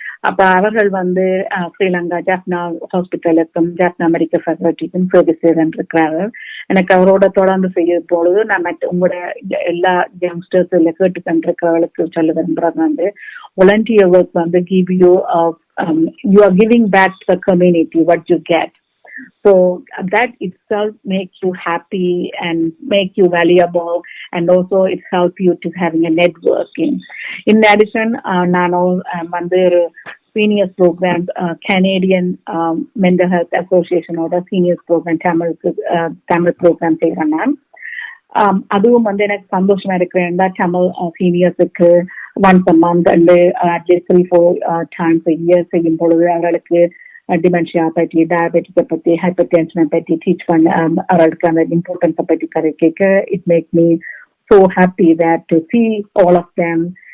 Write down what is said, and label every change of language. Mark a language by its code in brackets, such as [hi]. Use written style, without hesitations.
[ta] அப்ப அவர்கள் வந்து ஸ்ரீலங்கா ஜாஃப்னா ஹாஸ்பிட்டலுக்கும் ஜாஃப்னா மெடிக்கல் ஃபேக்கல்ட்டிக்கும் சர்வீஸ் செய்திருக்கிறார்கள். எனக்கு அவரோட தொடர்ந்து செய்யும் பொழுது நான் உங்களோட எல்லா யங்ஸ்டர்ஸ் இல்லை கேட்டுக்கொண்டிருக்கிறவர்களுக்கு சொல்ல விரும்புறது வந்து [en] volunteer work [ta] வந்து [en] give you you are giving back to the community what you get. So that itself makes you happy and make you valuable, and also it helps you to having a networking. In addition, nano வந்து seniors program Canadian Mental Health Association ஓட seniors program Tamil program செய்கிறேன். [ta] அதுவும் வந்து எனக்கு சந்தோஷமா இருக்கிறேன்டா. Tamil சீனியர்ஸுக்கு [en] once a month and at least 3-4 times a year [ta] செய்யும் பொழுது அவர்களுக்கு டிமென்ஷியா பற்றி, டயபெட்டிக்கை பற்றி, ஹைப்பர் டென்ஷனை பற்றி டீச் பண்ண அவர்களுக்கு அந்த இம்பார்ட்டன்ஸை பற்றி கேட்க [en] It make me so happy that to see all of them.